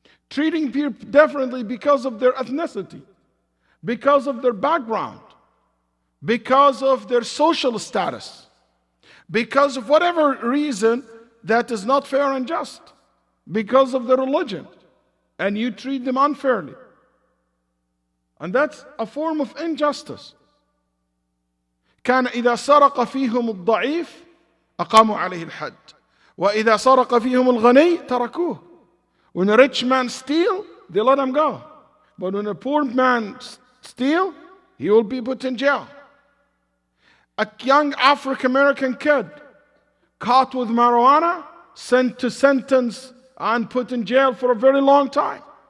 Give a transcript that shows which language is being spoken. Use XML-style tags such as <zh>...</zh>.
<en>Treating people differently because of their ethnicity, because of their background, because of their social status, because of whatever reason that is not fair and just, because of their religion, and you treat them unfairly. And that's a form of injustice.</en> <ar>كان إذا سرق فيهم الضعيف أقاموا عليه الحد وإذا سرق فيهم الغني تركوه.</ar> <en>When a rich man steals, they let him go. But when a poor man steals, he will be put in jail. A young African-American kid caught with marijuana, sent to sentence and put in jail for a very long time.</en>